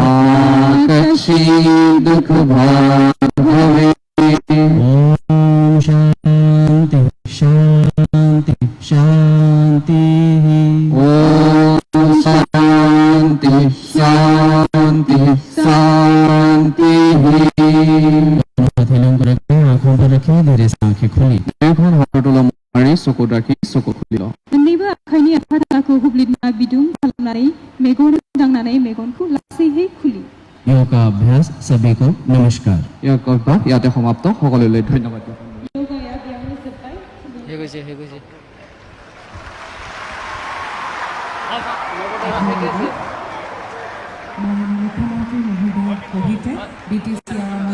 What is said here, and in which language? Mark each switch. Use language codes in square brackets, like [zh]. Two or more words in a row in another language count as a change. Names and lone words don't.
[sa] मा कश्चित् दुःखभाग् भवेत् ॐ शान्ति शान्ति शान्तिः ॐ शान्ति शान्ति शान्तिः [hi] हथेलियों को रखें आंखों पर रखें धीरे से आंखें खुली [as] दुयोখন हाতৰ তলুৱা মোহাৰি চকুত ৰাখি চকু খুলি লওক [brx] मोननैबो आखाइनि आफादाखौ हुब्लिदना बिदुं खालामनानै मेगन दांनानै मेगनखौ लासैयै खुलि [hi] योग का अभ्यास सभी को नमस्कार [as] ইয়াক অভ্যাস ইয়াতে সমাপ্ত সকলোলৈ ধন্যবাদ [brx] योगाया बेयावनो जोब्बाय [as] মাননীয় মুখ্যমন্ত্ৰী মহোদয়ৰ সহিতে BTCR